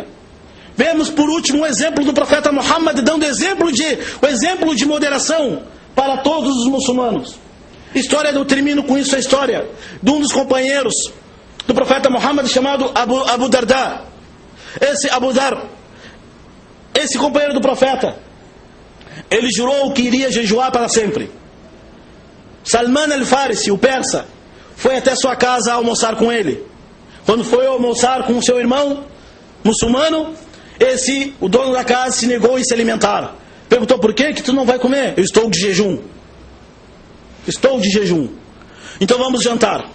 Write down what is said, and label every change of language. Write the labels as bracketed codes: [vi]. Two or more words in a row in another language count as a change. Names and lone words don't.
[pt] Vemos por último o exemplo do profeta Muhammad, dando o exemplo de moderação para todos os muçulmanos. Eu termino com isso a história de um dos companheiros do profeta Muhammad, chamado Abu Darda. Esse companheiro do profeta, ele jurou que iria jejuar para sempre. Salman al-Farisi, o persa, foi até sua casa almoçar com ele. Quando foi almoçar com seu irmão muçulmano, o dono da casa se negou a se alimentar. Perguntou: por que tu não vai comer? Eu estou de jejum. Estou de jejum. Então vamos jantar.